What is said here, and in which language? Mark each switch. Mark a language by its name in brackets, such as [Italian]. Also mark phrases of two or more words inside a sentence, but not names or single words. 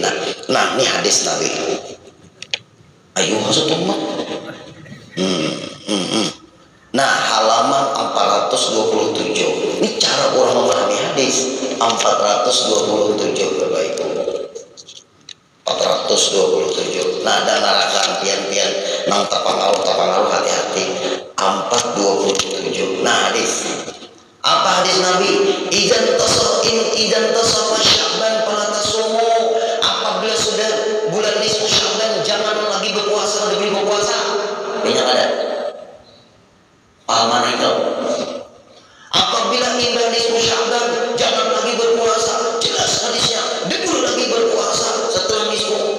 [Indonesian] Nah, ini hadis Nabi. Ayo maksud umat. Nah, halaman 427. Ini cara orang memahami hadis. 427 Bapak Ibu. 427. [Banjar] Nah, ada narakan pian-pian nang tapangalu hati-hati. [Indonesian] 427. Nah, hadis. Apa hadis Nabi? [Arabic] Idzan tasafa Sya'ban fala tasumu. [Indonesian] Apabila sudah bulan nisfu Sya'ban jangan lagi berpuasa demi berpuasa. Banyak ada. Pahaman itu. Apabila tiba nisfu Sya'ban jangan lagi berpuasa. Jelas hadisnya. Dulu lagi berpuasa setelah nisfu.